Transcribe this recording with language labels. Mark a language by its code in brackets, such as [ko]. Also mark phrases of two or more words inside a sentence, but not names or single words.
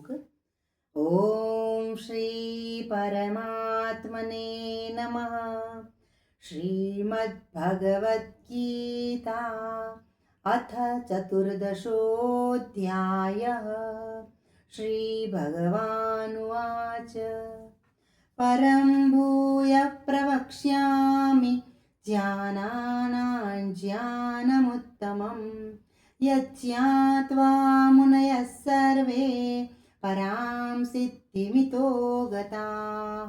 [sa] ઓમ શ્રી પરમાત્મને નમઃ. શ્રીમદ્ ભગવદ્ ગીતા અથ ચતુર્દશોऽધ્યાયः. શ્રી ભગવાનુવાચ परं भूयः प्रवक्ष्यामि ज्ञानानां ज्ञानमुत्तमं यज्ञात्वा मुनयः सर्वे परां सिद्धिमितो गताः.